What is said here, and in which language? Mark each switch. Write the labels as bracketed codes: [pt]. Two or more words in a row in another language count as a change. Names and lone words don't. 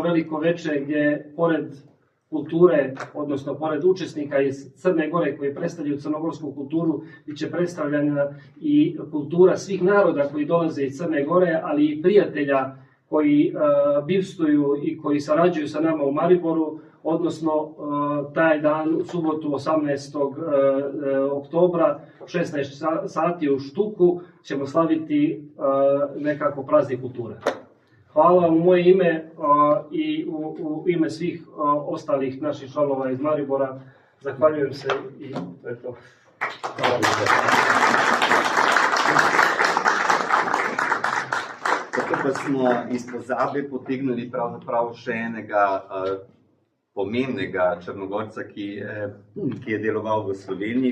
[sr] veliko večer gdje pored kulture, odnosno pored učesnika iz Crne Gore koji predstavljaju crnogorsku kulturu, bit će predstavljena i kultura svih naroda koji dolaze iz Crne Gore, ali i prijatelja koji bivstuju i koji sarađuju sa nama u Mariboru, odnosno taj dan u subotu 18. oktobra 16 sati u Štuku ćemo slaviti nekako praznik kulture. Hvala u moje ime i u ime svih ostalih naših članova iz Maribora. Zahvaljujem se i to je to. [sl] Tako pa smo iz pozabe potegnili pravzaprav še enega pomembnega Črnogorca, ki je deloval v Sloveniji.